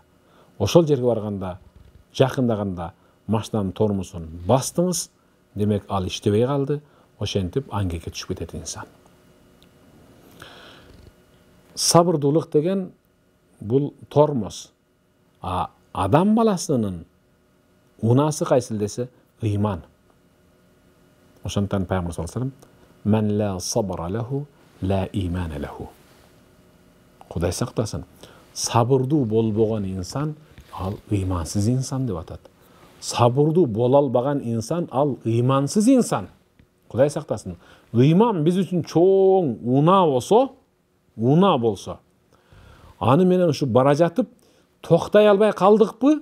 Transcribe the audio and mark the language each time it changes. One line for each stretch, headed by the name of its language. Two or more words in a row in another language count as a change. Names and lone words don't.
Kyrgyz: Ошол жерге барганда, жакындаганда машинанын тормозун бастыңыз, демек ал иштебей калды, ошентип аңгекке түшүп кетет инсан. Сабырдуулук деген бул тормоз. Адам баласынын унасы кайсыл десе, ыйман. Ошондуктан Пайгамбар
Arabic: صلى الله عليه وسلم: "من لا صبر له لا إيمان له."
Kyrgyz: Кудай сактасын. Сабырдуу болбогон инсан ал ыймансыз инсан деп атат. Сабырдуу боло албаган инсан ал ыймансыз инсан. Кудай сактасын. Ыйман биз үчүн чоң уна болсо, аны менен ушу бара жатып токтой албай калдыкпы?